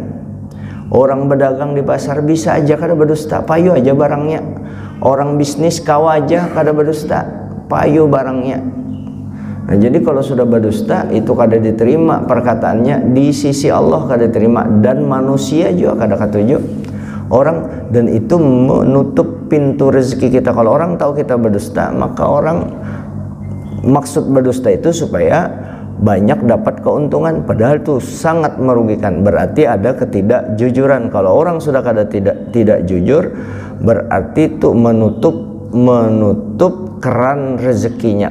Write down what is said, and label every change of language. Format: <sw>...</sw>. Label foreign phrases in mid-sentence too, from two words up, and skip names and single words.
<bjn>Orang berdagang di pasar bisa aja kada berdusta, payu aja barangnya. Orang bisnis kawa aja kada berdusta, payu barangnya.</bjn> <id>Nah, jadi kalau sudah berdusta itu kada diterima perkataannya di sisi Allah, kada diterima, dan manusia juga kada katuju orang, dan itu menutup pintu rezeki kita. Kalau orang tahu kita berdusta, maka orang, maksud berdusta itu supaya banyak dapat keuntungan, padahal itu sangat merugikan. Berarti ada ketidakjujuran. Kalau orang sudah kada tidak jujur, berarti itu menutup keran rezekinya.</id>